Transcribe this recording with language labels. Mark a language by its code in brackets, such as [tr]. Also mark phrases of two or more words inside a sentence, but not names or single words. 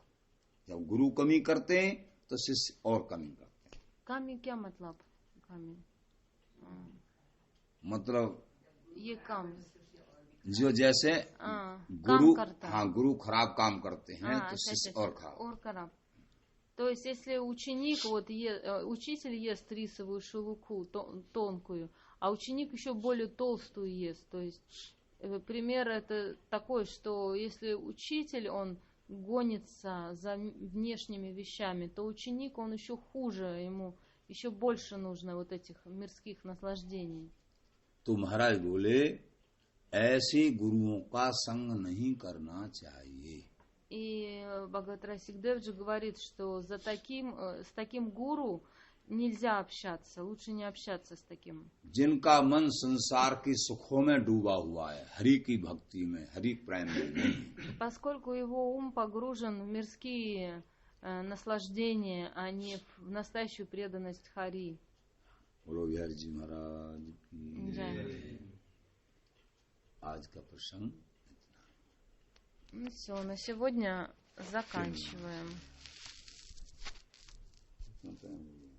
[hi] जब गुरु कमी करते हैं तो शिष्य और कमी करते हैं। कमी क्या मतलब? कमी मतलब ये कम जो जैसे गुरु, हाँ गुरु खराब काम करते हैं तो शिष्य और खराब। [ru] То есть, если ученик, вот учитель ест рисовую шелуху тонкую, а ученик еще более толстую ест. То есть, пример это такой, что если учитель, он гонится за внешними вещами, то ученик, он еще хуже, ему еще больше нужно вот этих мирских наслаждений. [hi] तो महाराज बोले ऐसे गुरुओं का संग नहीं करना चाहिए। [ru] И Бхагават Расикдев говорит, что с таким гуру нельзя общаться, лучше не общаться с таким. [hi] जिनका मन संसार के सुखों में डूबा हुआ है, हरि की भक्ति में, हरि प्रेम में नहीं। [ru] Поскольку его ум погружен в мирские наслаждения, а не в настоящую преданность Хари. [hi] बोलो बिहारी जी महाराज की। आज का प्रसंग [ru] все, на сегодня заканчиваем.